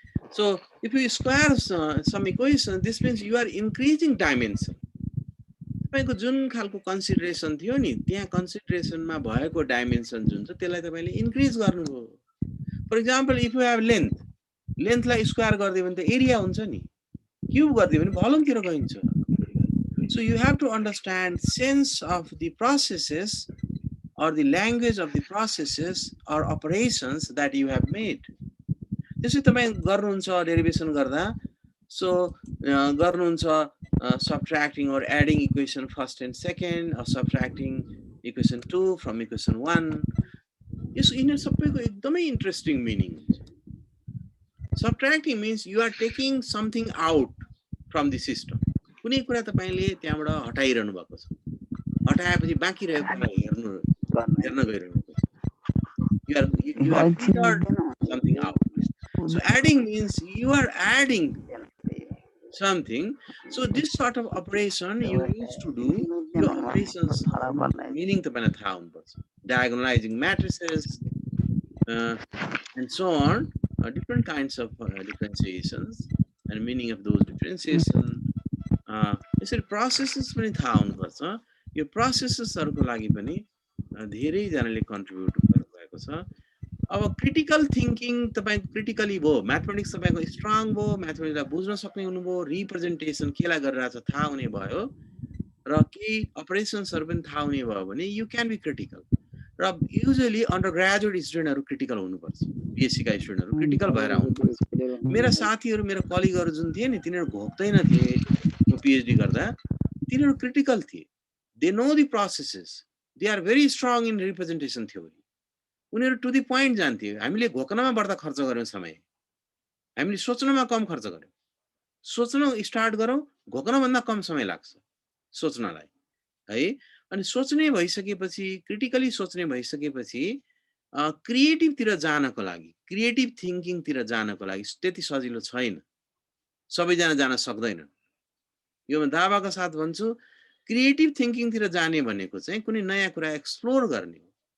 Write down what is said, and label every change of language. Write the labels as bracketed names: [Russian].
[English] So if you square some equation, this means you are increasing dimension. [Nepali] तपाईको जुन खालको consideration थियो नि, त्यहाँ कन्सिडरेसनमा भएको डाइमेन्सन जुन छ त्यसलाई तपाईले इन्क्रिज गर्नुभयो। [English] for example, if you have length, [Nepali] लेन्थलाई square गरिदियो भने त एरिया हुन्छ नि, क्यूब गरिदियो भने भोल्युमतिर गइन्छ। [English] So you have to understand sense of the processes or the language of the processes or operations that you have made. [Nepali] त्यसै तपाई गर्नुहुन्छ डेरिभेसन गर्दा, [English] so गर्नुहुन्छ subtracting or adding equation first and second, or subtracting equation 2 from equation 1. [Nepali] यसो यिनीहरु सबैको एकदमै interesting meaning हुन्छ। [English] Subtracting means you are taking something out from the system. [Nepali] कुनै कुरा तपाईले त्यहाँबाट हटाइरहनु भएको छ, हटाएपछि बाँकी रहेको कुरा हेर्न गइरहनु भएको छ। [English] You have filtered something out. So adding means you are adding something. So this sort of operation you used to do, your operations meaning [Nepali] तपाईलाई थाहा हुनुपर्छ। [English] Diagonalizing matrices and so on, different kinds of differentiations and meaning of those differentiations. [Nepali] यसरी processes पनि थाहा हुनुपर्छ। यो प्रोसेसेसहरूको लागि पनि धेरैजनाले कन्ट्रिब्युट गर्नुभएको छ। अब क्रिटिकल थिङ्किङ तपाईँको क्रिटिकली भयो, म्याथमेटिक्स तपाईँको स्ट्रङ भयो, म्याथमेटिक्सलाई बुझ्न सक्ने हुनुभयो, रिप्रेजेन्टेसन केलाई गरिरहेछ थाहा हुने भयो र केही अपरेसन्सहरू पनि थाहा हुने भयो भने [English] You can be critical. [Nepali] र युजली अन्डर ग्रेजुएट स्टुडेन्टहरू क्रिटिकल हुनुपर्छ, बिएससीका स्टुडेन्टहरू क्रिटिकल भएर आउनुपर्छ। मेरा साथीहरू मेरा कलिगहरू जुन थिए नि तिनीहरू घोक्दैन थिए म पिएचडी गर्दा, तिनीहरू क्रिटिकल थिए। [English] They know the processes, they are very strong in representation theory. [Nepali] उनीहरू टु दि पोइन्ट जान्थे। हामीले घोक्नमा बढ्दा खर्च गऱ्यौँ समय, हामीले सोच्नमा कम खर्च गऱ्यौँ। सोच्न स्टार्ट गरौँ, घोक्नभन्दा कम समय लाग्छ सोच्नलाई है। अनि सोच्ने भइसकेपछि, क्रिटिकली सोच्ने भइसकेपछि क्रिएटिभतिर जानको लागि, क्रिएटिभ थिङ्किङतिर जानको लागि त्यति सजिलो छैन, सबैजना जान सक्दैनन्। यो दावाका साथ भन्छु, क्रिएटिभ थिङ्किङतिर जाने भनेको चाहिँ कुनै नयाँ कुरा एक्सप्लोर गर्ने हो।